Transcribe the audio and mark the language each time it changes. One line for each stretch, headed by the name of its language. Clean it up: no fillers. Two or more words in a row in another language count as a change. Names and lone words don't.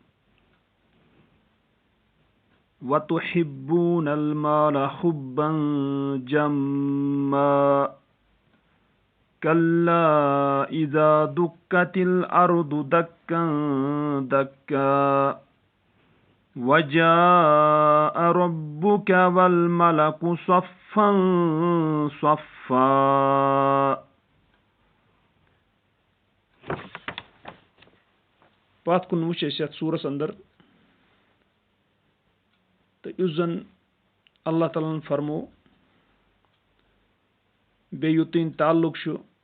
Arabic: وَتُحِبُّونَ الْمَالَ حُبًّا جَمًّا كَلَّا إِذَا دُكَّتِ الْأَرْضُ دَكًّا دَكًّا وَجَاءَ رَبُّكَ وَالْمَلَكُ صَفًّا صَفًّا.
Kashmiri: پتھ کُن وٕچھ أسۍ یتھ سورس اندر تہٕ یُس زن اللہ تعالیٰ ہن فرمو بیٚیہِ یوٚتٲنۍ تعلق چھُ